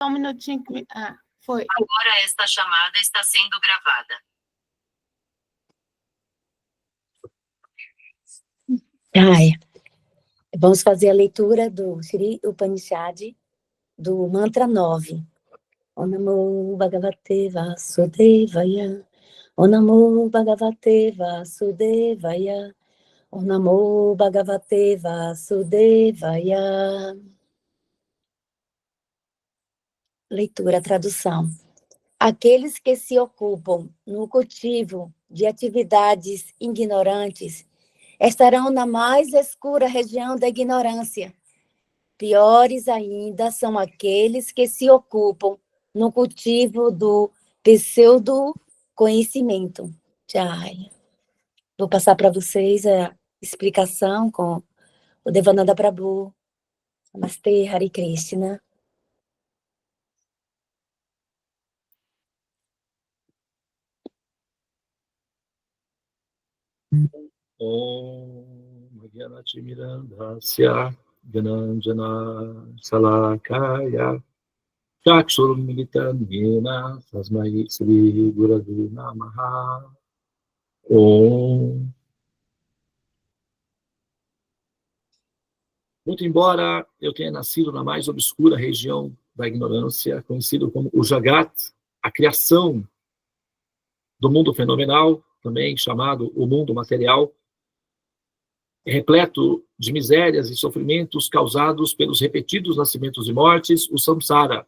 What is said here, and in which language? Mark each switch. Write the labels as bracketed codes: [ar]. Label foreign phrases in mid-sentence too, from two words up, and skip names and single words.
[pt] Um minutinho. Foi. Agora esta chamada está sendo gravada. Vamos fazer a leitura do Sri Upanishad, do mantra 9. [sa] Om Namo Bhagavate Vasudevaya. Om Namo Bhagavate Vasudevaya. Om Namo Bhagavate Vasudevaya. [pt] Leitura, tradução. Aqueles que se ocupam no cultivo de atividades ignorantes estarão na mais escura região da ignorância. Piores ainda são aqueles que se ocupam no cultivo do pseudo-conhecimento. Vou passar para vocês a explicação com o Devananda Prabhu. [sa] Namastê, Hare Krishna. Om Gyanachimirandhasya Gyananjana Salakaya Chakshurum Militam Yena Tasmai Sri Gurave Namaha. Om. [pt] Muito embora eu tenha nascido na mais obscura região da ignorância, conhecido como o Jagat, a criação do mundo fenomenal, também chamado o mundo material, repleto de misérias e sofrimentos causados pelos repetidos nascimentos e mortes, o samsara.